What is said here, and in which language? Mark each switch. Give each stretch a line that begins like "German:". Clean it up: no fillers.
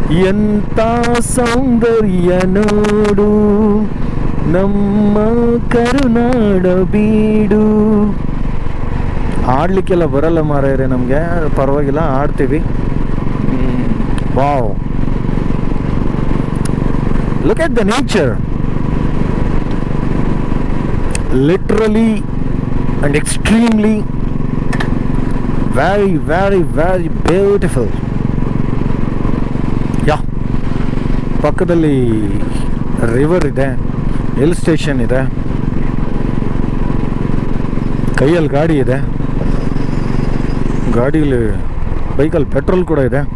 Kannada: ಎಂತ ಸೌಂದರ್ಯ ನೋಡು ನಮ್ಮ ಕರುನಾಡ ಬೀಡು. ಆಡ್ಲಿಕ್ಕೆಲ್ಲ ಬರಲ್ಲ ಮಾರಾಯರೆ ನಮಗೆ, ಪರವಾಗಿಲ್ಲ ಆಡ್ತೀವಿ.
English: Wow, look at the nature, literally and extremely very very very beautiful.
Kannada: ಪಕ್ಕದಲ್ಲಿ ರಿವರ್ ಇದೆ, ಹಿಲ್ ಸ್ಟೇಷನ್ ಇದೆ, ಕೈಯಲ್ಲಿ ಗಾಡಿ ಇದೆ, ಗಾಡೀಲಿ ಬೈಕಲ್ಲಿ ಪೆಟ್ರೋಲ್ ಕೂಡ ಇದೆ.